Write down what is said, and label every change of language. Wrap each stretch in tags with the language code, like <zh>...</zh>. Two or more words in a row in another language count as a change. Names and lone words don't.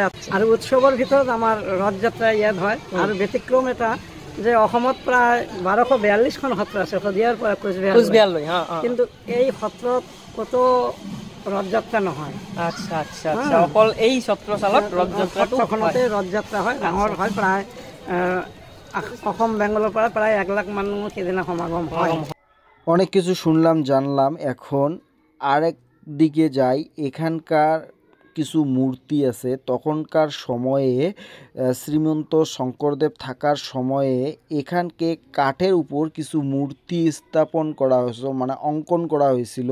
<as>আৰু উৎসৱৰ ভিতৰত আমাৰ ৰথ যাত্ৰা ইয়াত হয়। আৰু ব্যতিক্ৰম এটা যে অসমত প্ৰায় 1242খন সত্ৰ আছে, শদিয়াৰ পৰা কোচবিহাৰলৈ, কিন্তু এই সত্ৰত ক'তো ৰথযাত্ৰা নহয়। আচ্ছা আচ্ছা আচ্ছা। অকল এই সত্ৰশালত সত্ৰখনতে ৰথযাত্ৰা হয়, ডাঙৰ হয়। প্ৰায় অসম বেংগলৰ পৰা প্ৰায় 1 লাখ মানুহ সেইদিনা সমাগম হয়।</as> <bn>অনেক কিছু শুনলাম, জানলাম। এখন আরেক দিকে যাই, এখানকার কিছু মূর্তি আছে। তখনকার সময়ে শ্রীমন্ত শঙ্করদেব থাকার সময়ে এখানকে কাঠের উপর কিছু মূর্তি স্থাপন করা হয়েছিল, মানে অঙ্কন করা হয়েছিল।</bn>